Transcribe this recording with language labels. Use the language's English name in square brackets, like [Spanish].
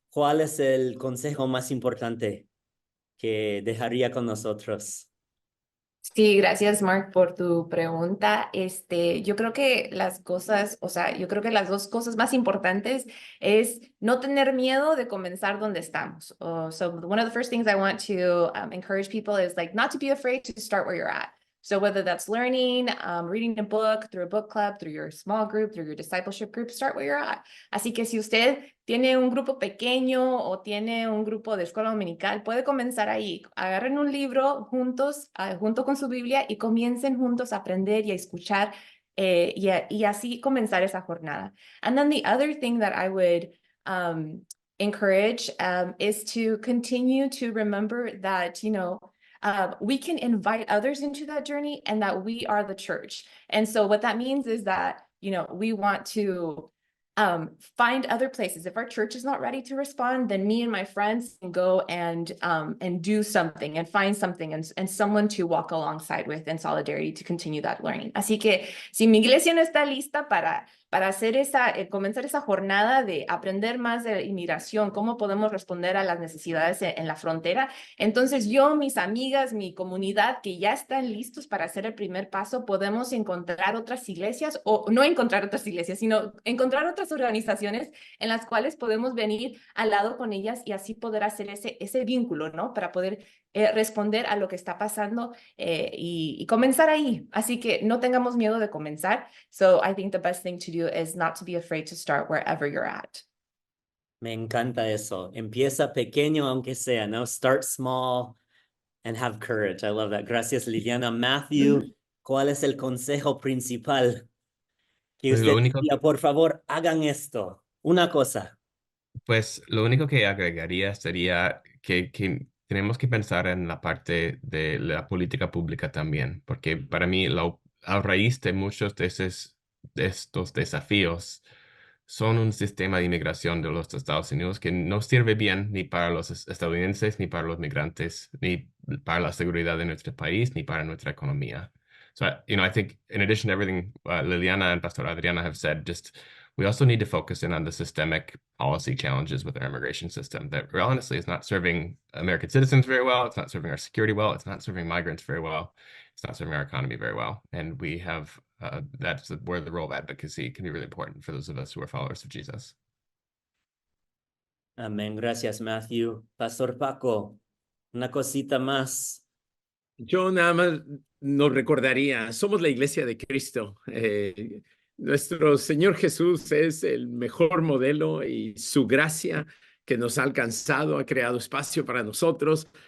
[Spanish] ¿Cuál es el consejo más importante que dejaría con nosotros? Sí, gracias, Mark, por tu pregunta. Yo creo que las cosas, o sea, yo creo que las dos cosas más importantes es no tener miedo de comenzar donde estamos. [English] So one of the first things I want to encourage people is like not to be afraid to start where you're at. So whether that's learning, reading a book, through a book club, through your small group, through your discipleship group, start where you're at. [Spanish] Así que si usted tiene un grupo pequeño o tiene un grupo de escuela dominical, puede comenzar ahí. Agarren un libro juntos, junto con su Biblia, y comiencen juntos a aprender y a escuchar y así comenzar esa jornada. [English] And then the other thing that I would encourage is to continue to remember that, we can invite others into that journey and that we are the church. And so what that means is that, we want to find other places. If our church is not ready to respond, then me and my friends can go and do something and find something and someone to walk alongside with in solidarity to continue that learning. [Spanish] Así que si mi iglesia no está lista para hacer comenzar esa jornada de aprender más de inmigración, cómo podemos responder a las necesidades en la frontera, entonces yo, mis amigas, mi comunidad que ya están listos para hacer el primer paso, podemos encontrar otras iglesias, o no encontrar otras iglesias, sino encontrar otras organizaciones en las cuales podemos venir al lado con ellas y así poder hacer ese vínculo, ¿no? Para poder responder a lo que está pasando y comenzar ahí. Así que no tengamos miedo de comenzar. [English] So I think the best thing to do is not to be afraid to start wherever you're at. [Spanish] Me encanta eso. Empieza pequeño aunque sea, ¿no? [English] Start small and have courage. I love that. [Spanish] Gracias, Liliana. Matthew, ¿cuál es el consejo principal que Pues usted diría? Por favor, hagan esto. Una cosa. Pues lo único que agregaría sería que tenemos que pensar en la parte de la política pública también, porque para mí a raíz de muchos de estos desafíos son un sistema de inmigración de los Estados Unidos que no sirve bien ni para los estadounidenses, ni para los migrantes, ni para la seguridad de nuestro país, ni para nuestra economía. [English] So, I think in addition to everything Liliana and Pastor Adriana have said, we also need to focus in on the systemic policy challenges with our immigration system that honestly is not serving American citizens very well. It's not serving our security well. It's not serving migrants very well. It's not serving our economy very well. And we have, that's where the role of advocacy can be really important for those of us who are followers of Jesus. [Spanish] Amén. Gracias, Matthew. Pastor Paco, una cosita más. Yo nada más nos recordaría, somos la iglesia de Cristo. Nuestro Señor Jesús es el mejor modelo y su gracia que nos ha alcanzado, ha creado espacio para nosotros.